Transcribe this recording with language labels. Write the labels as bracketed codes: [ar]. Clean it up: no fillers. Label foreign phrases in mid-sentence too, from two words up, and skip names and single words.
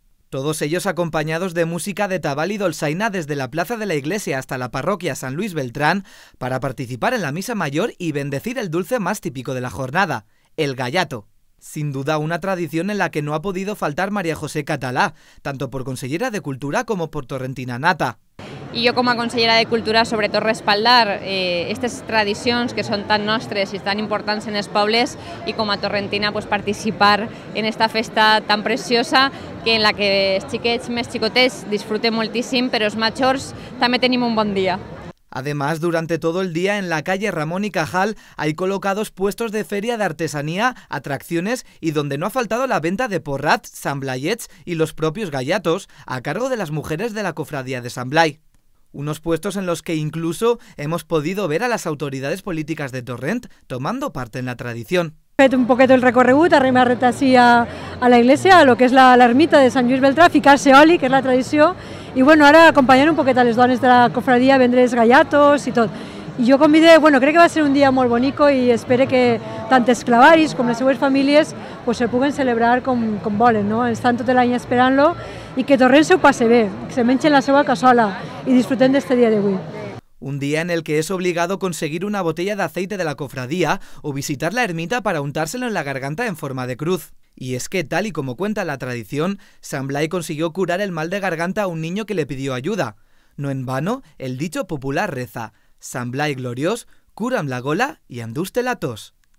[es] Todos ellos acompañados de música de tabal y dolçaina desde la plaza de la iglesia hasta la parroquia San Luis Beltrán para participar en la misa mayor y bendecir el dulce más típico de la jornada, el gallato. Sin duda una tradición en la que no ha podido faltar María José Català, tanto por consellera de Cultura como por torrentina nata. [ca] I jo com a consellera de Cultura sobretot respaldar aquestes tradicions que són tan nostres i tan importants en els pobles i com a torrentina participar en esta festa tan preciosa que en la que els xiquets més xicotets disfruten moltíssim, però els majors també tenim un bon dia. [es] Además, durante todo el día en la calle Ramón y Cajal hay colocados puestos de feria de artesanía, atracciones y donde no ha faltado la venta de porrats, santblaiets y los propios gallatos a cargo de las mujeres de la cofradía de Sant Blai. Unos puestos en los que incluso hemos podido ver a las autoridades políticas de Torrent tomando parte en la tradición. [ca] He fet un poquet el recorregut, arribat així a la iglesia, a lo que és l'ermita de Sant Lluís Beltrà, ficar-se oli, que és la tradició, i bueno, ara acompanyant un poquet a les dones de la cofradia a vendre els gallatos i tot. I jo convidé, crec que va ser un dia molt bonico i espero que tant els clavaris com les seues famílies se puguen celebrar com volen, no? Estan tot l'any esperant-lo i que Torrent se ho passe bé, que se mengen la seva cassola i disfruten d'este dia d'avui. [es] Un día en el que es obligado conseguir una botella de aceite de la cofradía o visitar la ermita para untárselo en la garganta en forma de cruz. Y es que, tal y como cuenta la tradición, Sant Blai consiguió curar el mal de garganta a un niño que le pidió ayuda. No en vano, el dicho popular reza: [ca] Sant Blai gloriós, cura'm la gola y endús-te la tos.